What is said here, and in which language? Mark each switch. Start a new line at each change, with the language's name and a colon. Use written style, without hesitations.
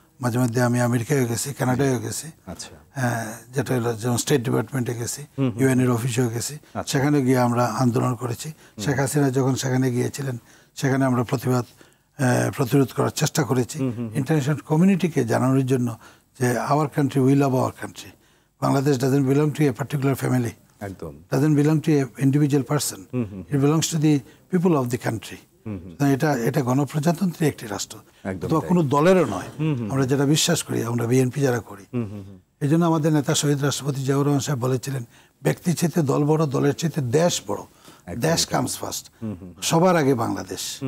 Bangla: মাঝে মধ্যে আমি আমেরিকায়ও গেছি, কানাডায়ও গেছি, যেটা হলো যেমন স্টেট ডিপার্টমেন্টে গেছি, ইউএনের অফিসেও গেছি, সেখানে গিয়ে আমরা আন্দোলন করেছি। শেখ হাসিনা যখন সেখানে গিয়েছিলেন, সেখানে আমরা প্রতিরোধ করার চেষ্টা করেছি, ইন্টারন্যাশনাল কমিউনিটিকে জানানোর জন্য যে
English: Our country, we love our country, Bangladesh doesn't belong to a particular family, doesn't belong to an individual person. It belongs to the people of the country.
Bangla: এটা গণপ্রজাতন্ত্রী একটি রাষ্ট্র, অথবা কোনো দলেরও নয়, আমরা যেটা বিশ্বাস করি, আমরা বিএনপি যারা করি। এই জন্য আমাদের নেতা শহীদ রাষ্ট্রপতি জিয়াউর রহমান সাহেব বলেছিলেন, ব্যক্তির চেয়ে দল বড়, দলের চেয়ে দেশ বড়, দেশ
English: comes first,
Bangla: সবার আগে বাংলাদেশ।